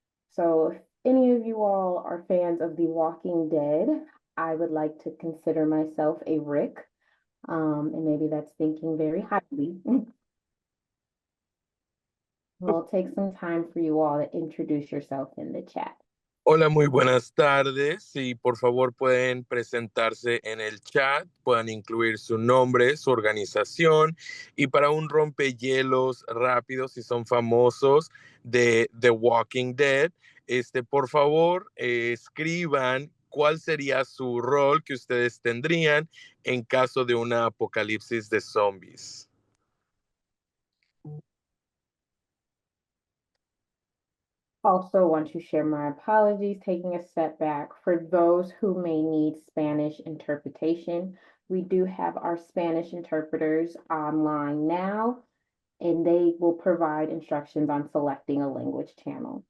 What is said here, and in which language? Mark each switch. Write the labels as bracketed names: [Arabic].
[English] So if any of you all are fans of The Walking Dead, I would like to consider myself a Rick. And maybe that's thinking very highly. We'll take some time for you all to introduce yourself in the chat. [Spanish] Hola, muy buenas tardes. Si por favor pueden presentarse en el chat, puedan incluir su nombre, su organización y para un rompehielos rápido, si son famosos de The Walking Dead, por favor escriban cuál sería su rol que ustedes tendrían en caso de una apocalipsis de zombies. [English] Also want to share my apologies, taking a step back. For those who may need Spanish interpretation, we do have our Spanish interpreters online now, and they will provide instructions on selecting a language channel.